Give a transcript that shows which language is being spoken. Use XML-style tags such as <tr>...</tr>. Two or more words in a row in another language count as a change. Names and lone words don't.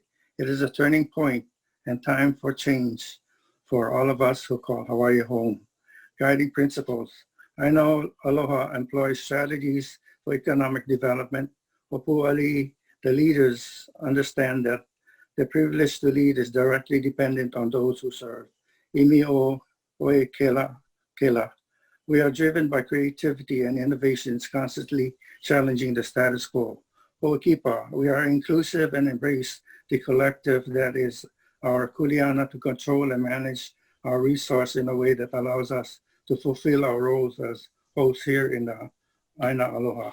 <en>It is a turning point and time for change for all of us who call Hawaii home. Guiding principles. Aina Aloha employs strategies for economic development. Hopuali, the leaders, understand that the privilege to lead is directly dependent on those who serve.</en> <haw>Imi o oe kela.</haw> <en>We are driven by creativity and innovations, constantly challenging the status quo. Ho'okipa, we are inclusive and embrace the collective that is our kuleana to control and manage our resource in a way that allows us to fulfill our roles as hosts here in the Aina Aloha.</en>